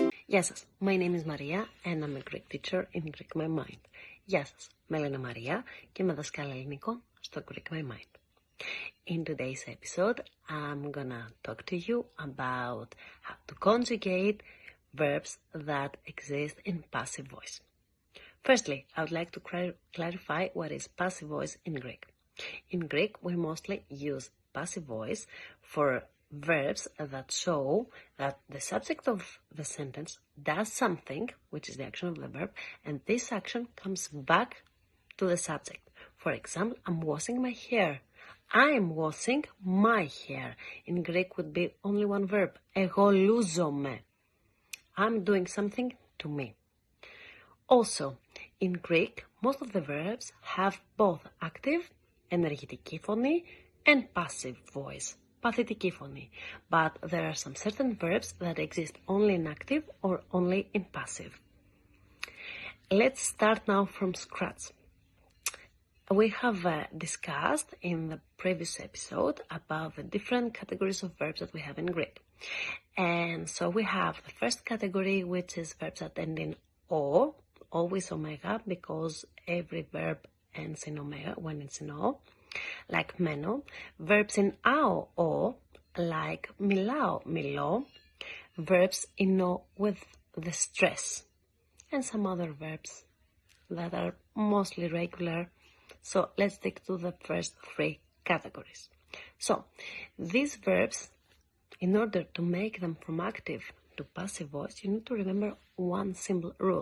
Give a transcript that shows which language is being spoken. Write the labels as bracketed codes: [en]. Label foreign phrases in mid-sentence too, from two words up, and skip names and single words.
[el] Γεια σας, [en] my name is Maria and I'm a Greek teacher in Greek My Mind. [el] Γεια σας, με λένε Μαρία και είμαι δασκάλα ελληνικών στο Greek My Mind. [en] In today's episode, I'm gonna talk to you about how to conjugate verbs that exist in passive voice. Firstly, I would like to clarify what is passive voice in Greek. In Greek, we mostly use passive voice for verbs that show that the subject of the sentence does something, which is the action of the verb, and this action comes back to the subject. For example, I'm washing my hair. I am washing my hair. In Greek would be only one verb. [el] Εγώ λούζομαι. [en] I'm doing something to me. Also, in Greek, most of the verbs have both active, [el] ενεργητική φωνή, [en] and passive voice, [el] παθητική φωνή. [en] But there are some certain verbs that exist only in active or only in passive. Let's start now from scratch. We have discussed in the previous episode about the different categories of verbs that we have in Greek. And so we have the first category, which is verbs that end in O, always omega, because every verb ends in omega when it's in O, like μένω. Verbs in ao, o, like [el] μιλάω, μιλώ. [en] Verbs in o with the stress. And some other verbs that are mostly regular. So let's stick to the first three categories. So these verbs, in order to make them from active to passive voice, you need to remember one simple rule.